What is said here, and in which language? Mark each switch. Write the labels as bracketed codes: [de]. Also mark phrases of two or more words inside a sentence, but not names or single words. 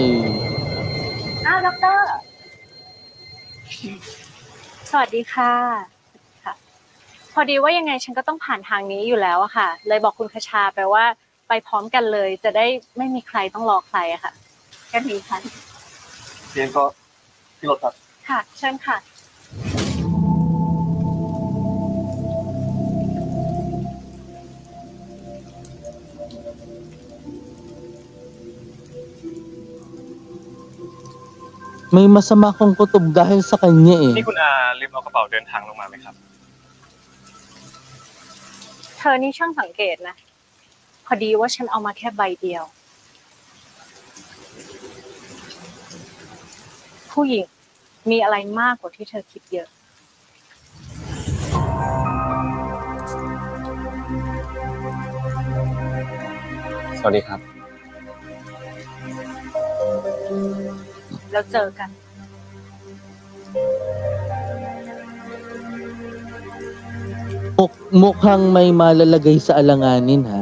[th] อ้าวด็อกเตอร์ สวัสดีค่ะ พอดีว่ายังไงฉันก็ต้องผ่านทางนี้อยู่แล้วอะค่ะ เลยบอกคุณคชาไปว่าไปพร้อมกันเลย จะได้ไม่มีใครต้องรอใครอะค่ะกันดีค่ะ เรียนก็ที่รถครับ ค่ะเชิญค่ะ [tl] May masama akong kutob dahil sa kanya eh. [th] นี่คุณอาลืมเอากระเป๋าเดินทางลงมาไหมครับ เธอนี่ช่างสังเกตนะ พอดีว่าฉันเอามาแค่ใบเดียว ผู้หญิงมีอะไรมากกว่าที่เธอคิดเยอะ สวัสดีครับ แล้วเจอกัน [tl] Mukhang may malalagay sa alanganin ha.